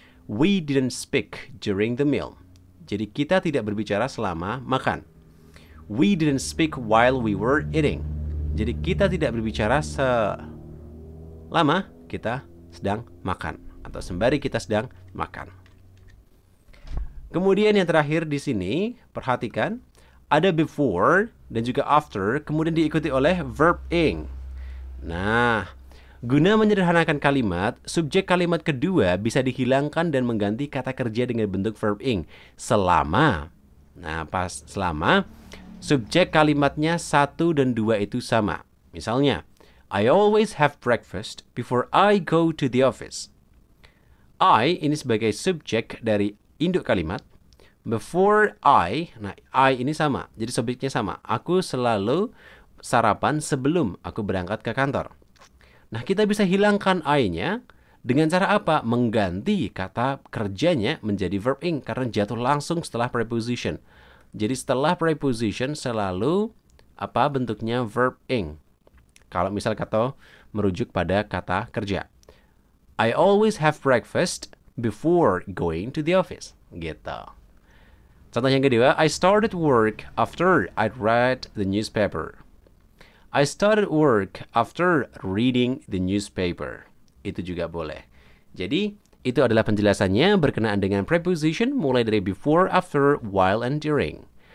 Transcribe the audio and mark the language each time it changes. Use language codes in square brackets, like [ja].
[en] We didn't speak during the meal. [id] Jadi kita tidak berbicara selama makan. [en] We didn't speak while we were eating. [id] Jadi kita tidak berbicara selama kita sedang makan atau sembari kita sedang makan. Kemudian yang terakhir di sini, perhatikan ada before dan juga after, kemudian diikuti oleh verb ing. Nah, guna menyederhanakan kalimat, subjek kalimat kedua bisa dihilangkan dan mengganti kata kerja dengan bentuk verb ing selama. Nah, pas selama subjek kalimatnya 1 dan 2 itu sama. [en] Misalnya, I always have breakfast before I go to the office. [id] I ini sebagai subjek dari induk kalimat. Before I, nah I ini sama. Jadi subjeknya sama. Aku selalu sarapan sebelum aku berangkat ke kantor. Nah, kita bisa hilangkan I-nya dengan cara apa? Mengganti kata kerjanya menjadi verb ing karena jatuh langsung setelah preposition. Jadi setelah preposition selalu apa bentuknya verb ing. Kalau misal kata merujuk pada kata kerja. [en] I always have breakfast before going to the office. Gitu. [id] Contoh yang kedua, [en] I started work after I read the newspaper. I started work after reading the newspaper. [id] Itu juga boleh. Jadi, itu adalah penjelasannya berkenaan dengan preposition mulai dari before, after, while, and during.